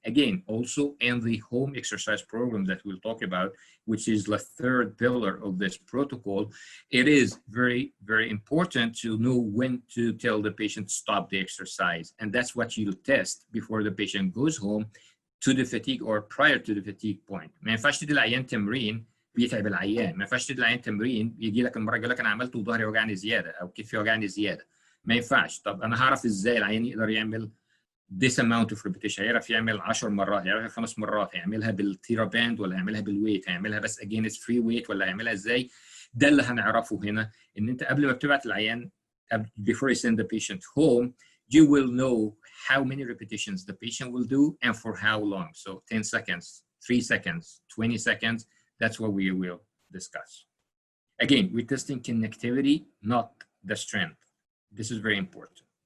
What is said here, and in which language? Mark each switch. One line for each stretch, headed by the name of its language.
English: Again, also in the home exercise program that we'll talk about, which is the third pillar of this protocol, it is very, very important to know when to tell the patient to stop the exercise. And that's what you'll test before the patient goes home to the fatigue or prior to the fatigue point.
Arabic: ما ينفعش تدي العيان تمرين بيتعب العيان، ما ينفعش تدي العيان تمرين يجي لك المره يقول لك انا عملت وظهري وجعني زياده او كتفي وجعني زياده. ما ينفعش. طب انا هعرف ازاي العيان يقدر يعمل
English: this amount of repetition؟
Arabic: هيعرف يعمل 10 مرات، هيعرف 5 مرات، هيعملها بالثيراباند ولا هيعملها بالويت، هيعملها بس
English: against free weight
Arabic: ولا هيعملها ازاي؟ ده اللي هنعرفه هنا. ان انت قبل ما بتبعت العيان
English: before you send the patient home, you will know how many repetitions the patient will do and for how long. So 10 seconds, 3 seconds, 20 seconds, that's what we will discuss. Again, we're testing connectivity, not the strength. This is very important.